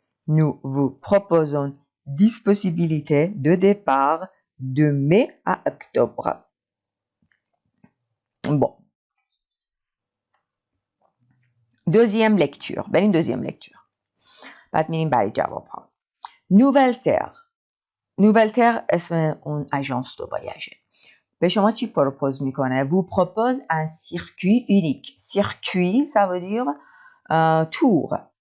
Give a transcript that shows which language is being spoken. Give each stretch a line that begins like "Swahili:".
French: Nous vous proposons 10 possibilités de départ de mai à octobre. Bon. Deuxième lecture.
Persian: بریم
French: deuxième lecture.
Persian: بعد میریم برای جواب ها. Nouvelle-Terre اسم اون اژانس دو voyage. به شما چی پروپوز میکنه؟
French: Vous propose un circuit unique. Circuit, ça veut dire tour.